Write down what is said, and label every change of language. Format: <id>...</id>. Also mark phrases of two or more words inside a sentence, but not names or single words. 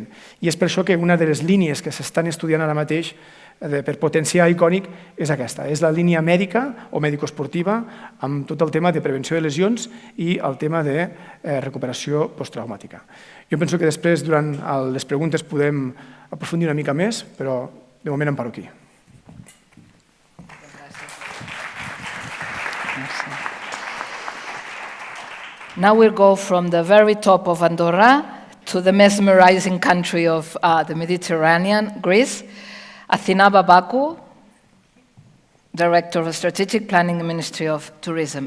<ca>I és per això que una de les línies que s'estan estudiant ara mateix per potenciar Iconic és aquesta, és la línia mèdica o mèdico-esportiva amb tot el tema de prevenció de lesions i el tema de recuperació posttraumàtica. Jo penso que després, durant les preguntes, podem aprofundir una mica més, però de moment em paro aquí.</ca> <en>Now we'll go from the very top of Andorra to the mesmerizing country of the Mediterranean, Greece. Athina Babakou, Director of Strategic Planning, Ministry of Tourism.</en>